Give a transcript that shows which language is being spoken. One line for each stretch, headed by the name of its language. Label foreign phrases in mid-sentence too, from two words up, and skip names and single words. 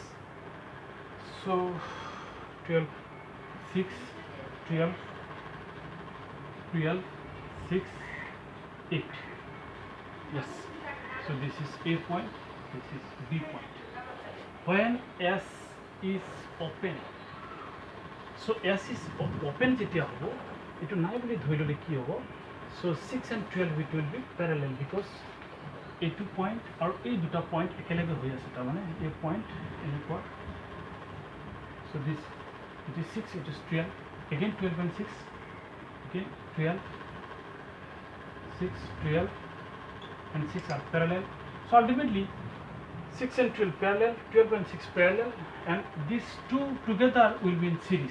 English: So 12, 6, 12, 12, 6, 8, yes. So this is A point, this is B point. When S is open, so S is open
Assamese: যেতিয়া হ'ব, এইটো নাই বুলি ধৰি ল'লে কি হ'ব.
English: So 6 and 12 it will be parallel, because A2 point or A2 point
Assamese: একেলগে হৈ আছে, তাৰ মানে
English: A point enekwa. So this, it is 6, it is 12, again 12 and 6, again 12, 6, 12 and 6 are parallel. So ultimately 6 and 12 parallel, 12 and 6 parallel, and these two together will be in series.